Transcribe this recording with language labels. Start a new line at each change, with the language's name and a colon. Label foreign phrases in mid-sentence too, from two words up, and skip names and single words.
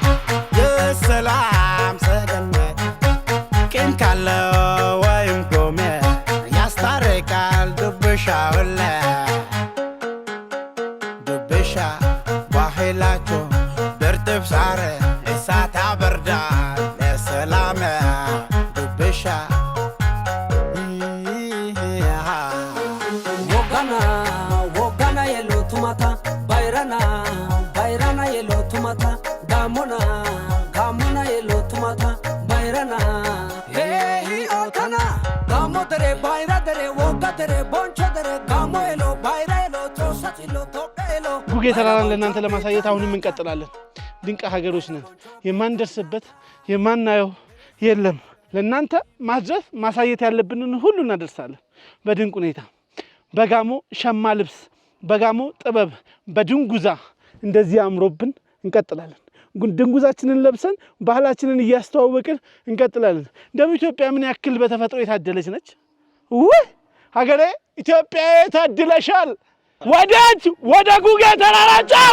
Amharic: የሰላም ሰገነት ቀን ካለው ወይም ጎሜ ያስታርቃል ዱብሻ ሁሌ ዱብሻ ባህላቸው ብርጥብ ሳር እሳት ያበርዳል ለሰላም ዱብሻ
Gamo: ወጋና የሎ ቱማታ ባይራና የሎ ቱማታ gamona yelo tumata bayrana hey otana gamo tere bayra tere woga tere boncho tere gamo elo bayra elo tosatilo tokelo
Amharic: ጉጌ ተራራን ለእናንተ ለማሳየት አሁንም እንቀጥላለን ድንቅ ሀገሮች ነን የማንደርስበት የማናየው የለም ለእናንተ ማድረስ ማሳየት ያለብንን ሁሉ እናደርሳለን በድንቅ ሁኔታ በጋሞ ሸማ ልብስ በጋሞ ጥበብ በድንጉዛ እንደዚህ አምሮብን እንቀጥላለን ድንጉዛችንን ለብሰን ባህላችንን እያስተዋወቅን እንቀጥላለን ደቡብ ኢትዮጵያ ምን ያክል በተፈጥሮ የታደለች ነች ወይ ሀገሬ ኢትዮጵያ ታድለሻል ወዳጅ ወደ ጉጌ ተራራ ጫፍ